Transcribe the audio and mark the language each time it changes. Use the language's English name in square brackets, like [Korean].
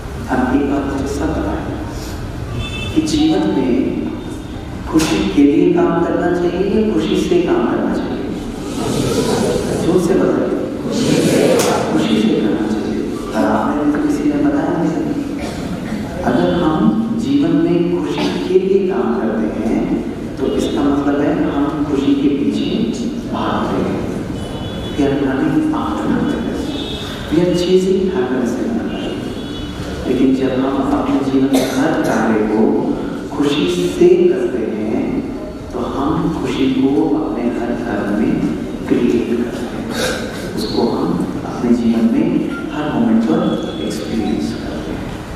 [Hindi] अब एक बात मुझे सब पता है कि जीवन में खुशी के लिए काम करना चाहिए या खुशी से काम करना चाहिए? जोर से बताइए। खुशी से करना चाहिए। और आपने तो किसी ने बताया नहीं। अगर हम जीवन में खुशी के लिए काम करते हैं तो इसका मतलब है हम खुशी के पीछे भाग रहे हैं। [English] We are running after happiness. We are chasing happiness in our life. [Hindi] लेकिन जब हम अपने जीवन के हर कार्य को खुशी से करते हैं तो हम खुशी को अपने हर कर्म में क्रिएट करते हैं। उसको हम अपने जीवन में हर मोमेंट पर एक्सपीरियंस करते हैं।